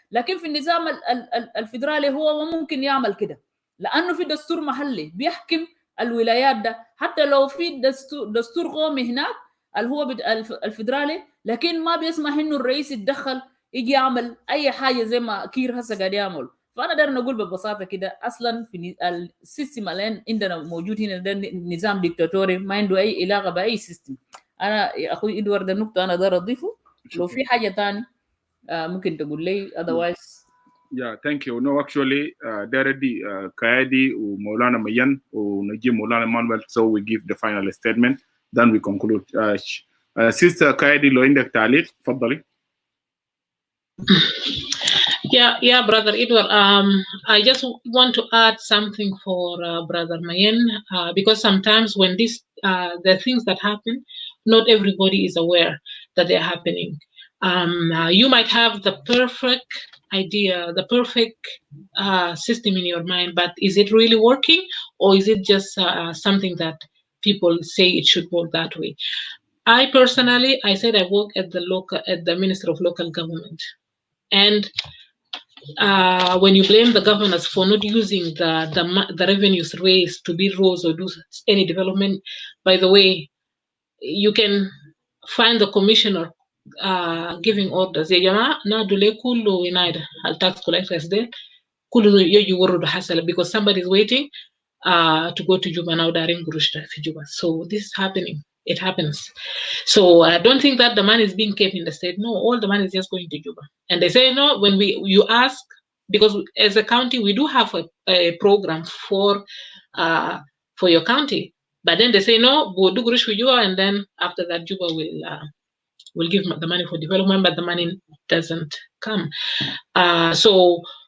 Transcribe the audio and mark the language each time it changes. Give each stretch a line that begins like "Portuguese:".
Arabic: لكن في النظام الفدرالي هو ممكن يعمل كده لانه في دستور محلي بيحكم الولايات ده، حتى لو في دستور قومي هناك اللي هو الفدرالي، لكن ما بيسمح انه الرئيس يتدخل يجي يعمل اي حاجه زي ما كير هسه قاعد يعمل. فانا داير نقول ببساطه كده اصلا في السيستم اللي عندنا موجود هنا ده نظام ديكتاتوري ما عنده اي علاقه باي سيستم. انا يا اخوي ادوارد النقطه انا داير اضيفه، لو في حاجه ثانيه ممكن تقول لي otherwise.
English: Yeah, thank you. No, actually, already Kaidi
Arabic: ومولانا مين ونجيب
English: مولانا Manuel, so we give the final statement, then we conclude.
Arabic: Sister Kaidi, لو عندك تعليق تفضلي.
English: Yeah, Brother Edward. I just want to add something for Brother Mayen, because sometimes when the things that happen, not everybody is aware that they're happening. You might have the perfect idea, the perfect system in your mind, but is it really working, or is it just something that people say it should work that way? I personally, I said I work at the Ministry of Local Government, and when you blame the governors for not using the revenues raised to build roads or do any development, by the way, you can find the commissioner giving orders.
Arabic: يا جماعة نادوا كله ينادى التاكس
English: collectors there
Arabic: كله يجي يوردوا حسلة
English: because somebody is waiting to go to Juba now
Arabic: دارين قروش في Juba.
English: So this is happening. It happens. So I don't think that the money is being kept in the state. No, all the money is just going to Juba. And they say no, when you ask, because as a county we do have a program for your county, but then they say no, we'll do Gurush for Juba, and then after that Juba will give the money for development, but the money doesn't come. So